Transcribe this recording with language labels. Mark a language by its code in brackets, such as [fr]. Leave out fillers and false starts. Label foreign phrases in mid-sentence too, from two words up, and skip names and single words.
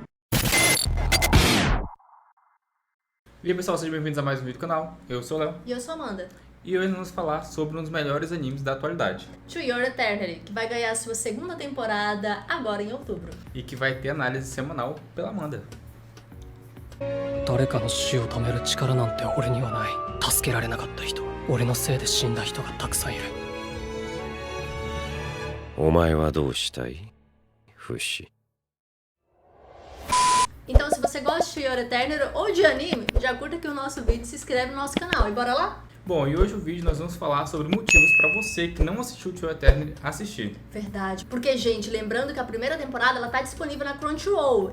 [pt] E aí pessoal, sejam bem-vindos a mais um vídeo do canal. Eu sou o Léo. E eu sou a Amanda. E hoje nós vamos falar sobre um dos melhores animes da atualidade. To Your Eternity, que vai ganhar sua segunda temporada agora em outubro. E que vai ter análise semanal pela Amanda. [ja] 誰かの死を止める力なんて俺にはない。助けられなかった人、俺のせいで死んだ人がたくさんいる。お前はどうしたい？フシ。 [pt] Então, se você gosta de To Your Eternity ou de anime, já curta aqui o nosso vídeo e se inscreve no nosso canal. E bora lá? Bom, e hoje no vídeo nós vamos falar sobre motivos para você que não assistiu To Your Eternity assistir. Verdade. Porque, gente, lembrando que a primeira temporada ela tá disponível na Crunchyroll.